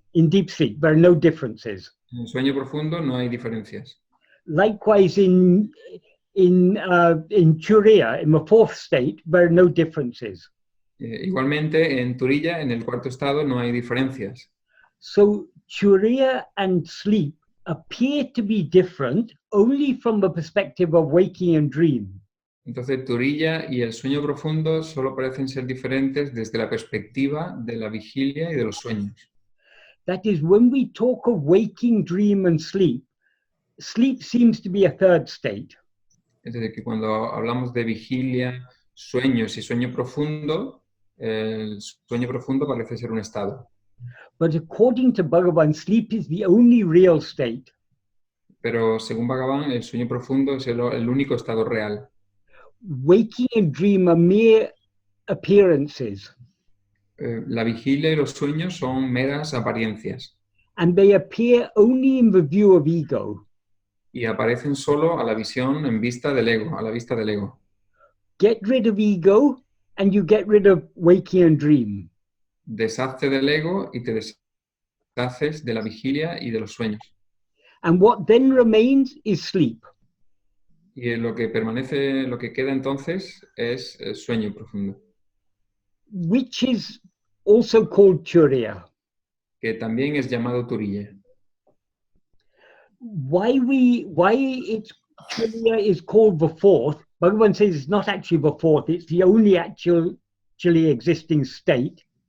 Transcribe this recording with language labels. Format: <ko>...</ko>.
<en>In deep sleep, there are no differences.</en> <es>En el sueño profundo no hay diferencias.</es> <en>Likewise, in Turiya, in the fourth state, there are no differences.</en> <es>Igualmente, en Turilla, en el cuarto estado, no hay diferencias.</es> <en>So Turiya and sleep appear to be different only from the perspective of waking and dream.</en> <es>Entonces, Turilla y el sueño profundo solo parecen ser diferentes desde la perspectiva de la vigilia y de los sueños.</es> <en>That is, when we talk of waking, dream, and sleep, sleep seems to be a third state.</en> <es>Es decir, que cuando hablamos de vigilia, sueños y sueño profundo, el sueño profundo parece ser un estado.</es> <en>But according to Bhagavan, sleep is the only real state.</en> <es>Pero según Bhagavan, el sueño profundo es el único estado real.</es> <en>Waking and dream are mere appearances.</en> <es>La vigilia y los sueños son meras apariencias.</es> <en>And they appear only in the view of ego.</en> <es>Y aparecen solo a la visión en vista del ego, a la vista del ego.</es> <en>Get rid of ego and you get rid of waking and dream.</en> <es>Deshazte del ego y te deshaces de la vigilia y de los sueños.</es> <en>And what then remains is sleep.</en> <es>Y lo que permanece, lo que queda entonces es el sueño profundo.</es> <en>Which is also called Turiya.</en> <es>Que también es llamado Turilla.</es> <en>Why it's Turiya is called the fourth, Bhagavan says it's not actually the fourth, it's the only actually existing state.</en>